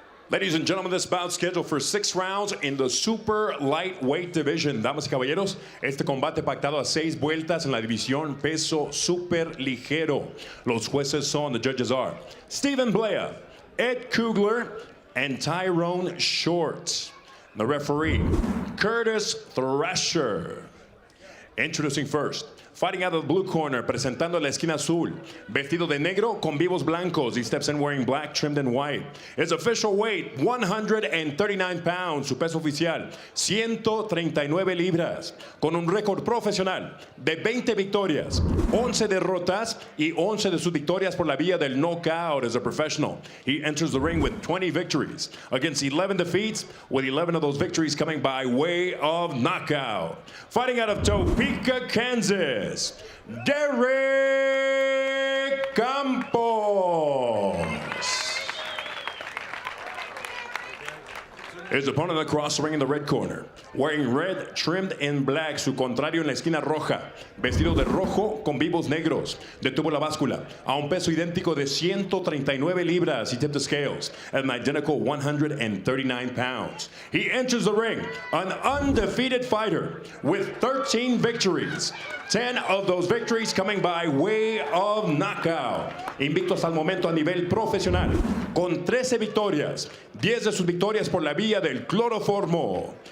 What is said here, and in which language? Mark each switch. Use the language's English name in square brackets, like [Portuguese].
[English] Ladies and gentlemen, this bout scheduled for 6 rounds in the super lightweight division. [Spanish] Damas y caballeros, este combate pactado a 6 vueltas en la división peso super ligero. Los jueces son, [English] the judges are Stephen Blea, Ed Kugler, and Tyrone Short. The referee, Curtis Thrasher. Introducing first, fighting out of the blue corner, [Spanish] presentando la esquina azul, vestido de negro con vivos blancos. [English] He steps in wearing black, trimmed in white. His official weight, 139 pounds. [Spanish] Su peso oficial, 139 libras. Con un récord profesional de 20 victorias, 11 derrotas y 11 de sus victorias por la vía del knockout. [English] As a professional, he enters the ring with 20 victories against 11 defeats, with 11 of those victories coming by way of knockout. Fighting out of Topeka, Kansas, Derrick Campos. His opponent across the ring in the red corner, wearing red, trimmed in black. [Spanish] Su contrario en la esquina roja, vestido de rojo con vivos negros. Detuvo la báscula a un peso idéntico de 139 libras. [English] He tipped the scales at an identical 139 pounds. He enters the ring an undefeated fighter with 13 victories. 10 of those victories coming by way of knockout. [Spanish] Invicto hasta el momento a nivel profesional, con 13 victorias, 10 de sus victorias por la vía del cloroformo.